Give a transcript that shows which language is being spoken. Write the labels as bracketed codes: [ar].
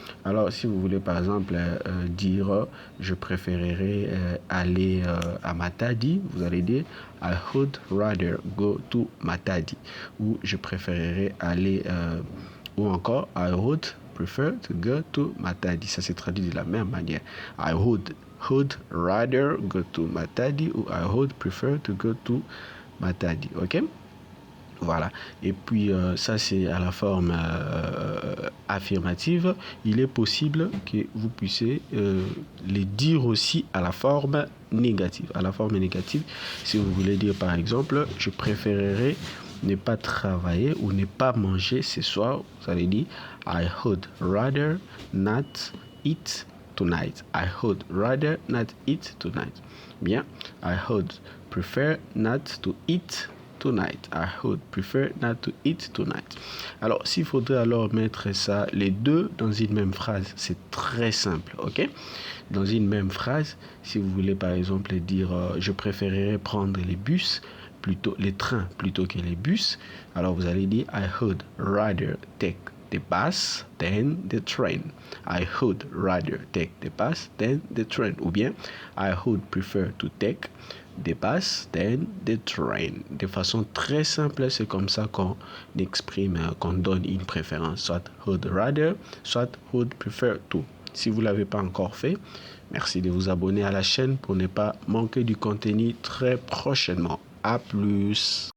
[fr] Alors, si vous voulez par exemple dire je préférerais aller à Matadi, vous allez dire [en] I would rather go to Matadi, [fr] ou je préférerais aller ou encore [en] I would prefer to go to Matadi. [fr] Ça se traduit de la même manière. [en] I would rather go to Matadi, [fr] ou [en] I would prefer to go to Matadi. [fr] Ok? Voilà. Et puis, ça, c'est à la forme affirmative. Il est possible que vous puissiez les dire aussi à la forme négative. À la forme négative, si vous voulez dire, par exemple, je préférerais ne pas travailler ou ne pas manger ce soir, vous allez dire [en] I would rather not eat tonight. I would rather not eat tonight. [fr] Bien. [en] I would prefer not to eat tonight. I would prefer not to eat tonight. [fr] Alors, s'il faudrait alors mettre ça, les deux, dans une même phrase, c'est très simple, ok? Dans une même phrase, si vous voulez par exemple dire je préférerais prendre les trains plutôt que les bus, alors vous allez dire [en] I would rather take the bus than the train. I would rather take the bus than the train. [fr] Ou bien [en] I would prefer to take the bus than the train. [fr] De façon très simple, c'est comme ça qu'on exprime, qu'on donne une préférence, soit [en] would rather, [fr] soit [en] would prefer to. [fr] Si vous ne l'avez pas encore fait, merci de vous abonner à la chaîne pour ne pas manquer du contenu très prochainement. À plus.